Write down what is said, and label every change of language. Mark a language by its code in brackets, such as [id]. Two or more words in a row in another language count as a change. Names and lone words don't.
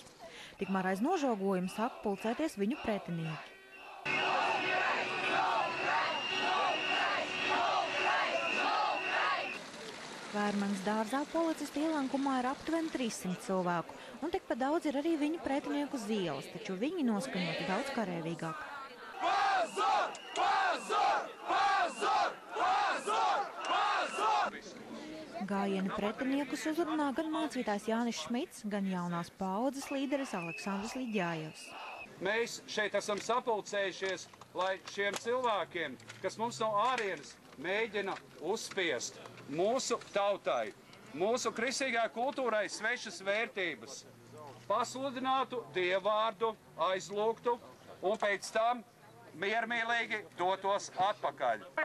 [lv] Tikmēr aiz nožogojuma sāk pulcēties viņu pretinieki. Vērmanas dārzā policistu ielankumā ir aptuveni 300 cilvēku, un tikpat daudz ir arī viņu pretinieku uz ielas, taču viņi noskaņoti daudz karavīgāk. [ru] Pazar! Pazar! Pazar! Pazar! Pazar! [lv] Gājiena pretiniekus uzrunā gan mācītājs Jānis Šmits, gan jaunās paaudzes līderis Aleksandrs Liģājevs. Mēs šeit esam sapulcējušies, lai šiem cilvēkiem, kas mums no ārienes mēģina uzspiest mūsu tautai, mūsu kristīgā kultūrai svešas vērtības, pasludinātu dievvvārdu, aizlūgtu un pēc tam miermīlīgi dotos atpakaļ.